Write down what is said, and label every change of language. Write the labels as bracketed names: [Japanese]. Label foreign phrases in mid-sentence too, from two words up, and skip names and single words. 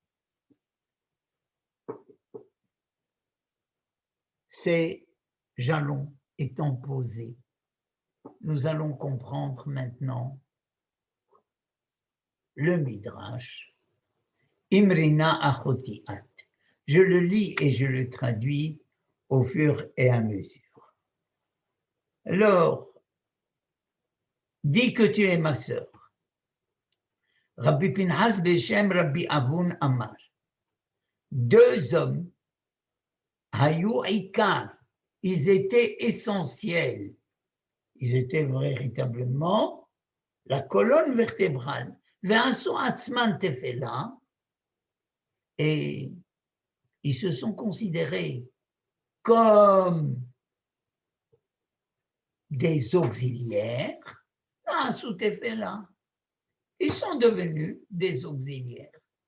[French] Ces jalons étant posés, nous allons comprendre maintenant le Midrash, [Hebrew] אמרי נא אחותי את. [French] Je le lis et je le traduis au fur et à mesure. Alors, dis que tu es ma sœur. [Hebrew] רבי פנחס בשם רבי אבון אמר. [French] 2 hommes, [Hebrew] היו עיקר, [French] ils étaient essentiels. Ils étaient véritablement la colonne vertébrale. [Hebrew] ועשו עצמן טפלה, [French] et ils se sont considérés comme des auxiliaires. [Hebrew] ועשו טפלה, [French] ils sont devenus des auxiliaires.